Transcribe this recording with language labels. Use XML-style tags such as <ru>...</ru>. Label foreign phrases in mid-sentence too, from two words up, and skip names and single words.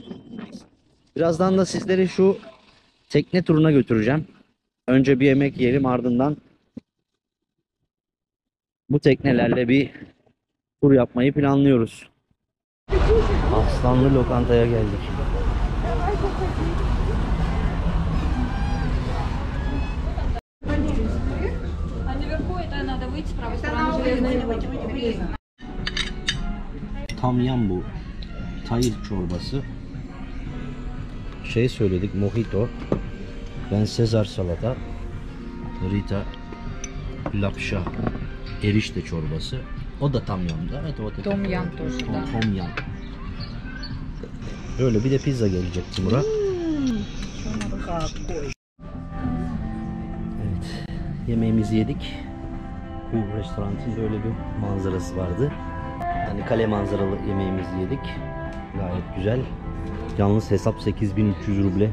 <tr>Birazdan da sizleri şu tekne turuna götüreceğim. Önce bir yemek yiyelim, ardından bu teknelerle bir tur yapmayı planlıyoruz. Aslanlı lokantaya geldik.</tr> <ru>А наверху это надо выйти с правой стороны железной.</ru> <tr>Tamyan bu. Tayır çorbası. Şey söyledik, mojito. Ben Sezar salata. Rita lapşa. Erişte çorbası. O da tamyan da. Evet, o da</tr> <ru>Том ям тоже, да.</ru> <tr>Tomyan. Öyle bir de pizza gelecek Timur'a. Evet. Yemeğimizi yedik. Bu restoranın böyle bir manzarası vardı. Yani kale manzaralı yemeğimizi yedik. Gayet güzel. Yalnız hesap 8300 ruble.</tr>